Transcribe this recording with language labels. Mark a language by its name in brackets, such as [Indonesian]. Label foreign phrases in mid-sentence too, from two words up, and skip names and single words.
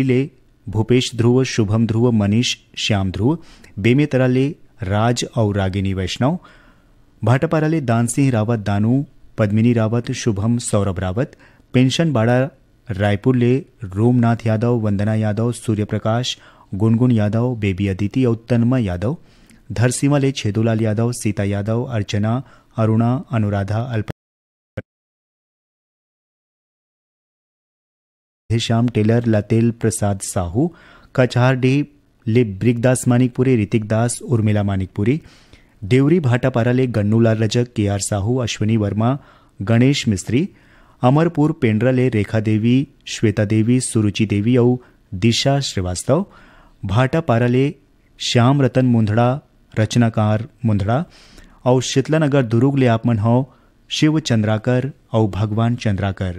[Chhattisgarhi] ले भूपेश ध्रुव, शुभम ध्रुव, मनीष श्याम ध्रुव, बेमेतरा ले राज और रागिनी वैष्णव, भाटापारा ले दान सिंह रावत, दानू, पद्मिनी रावत, शुभम, सौरभ रावत, पेंशन बाड़ा रायपुर ले रोमनाथ यादव, वंदना यादव, सूर्यप्रकाश, गुनगुन यादव, बेबी अदिति और तन्मय यादव, धरसीमा ले छेदूलाल यादव, सीता यादव, अर्चना, अरुणा, अनुराधा, श्याम टेलर, लतेल प्रसाद साहू, कचहारडीह ले ब्रिकदास मानिकपुरी, ऋतिक दास, उर्मिला मानिकपुरी, देवरी भाटापारा ले गन्नूलाल रजक, के आर साहू, अश्विनी वर्मा, गणेश मिस्त्री, अमरपुर पेंड्रा ले रेखा देवी, श्वेता देवी, सुरुचि देवी और दिशा श्रीवास्तव, भाटापारा ले श्याम रतन मुंदड़ा, रचनाकार मुंदड़ा और शीतलानगर दुर्ग ले आप मन हो शिव चंद्राकर और भगवान चंद्राकर।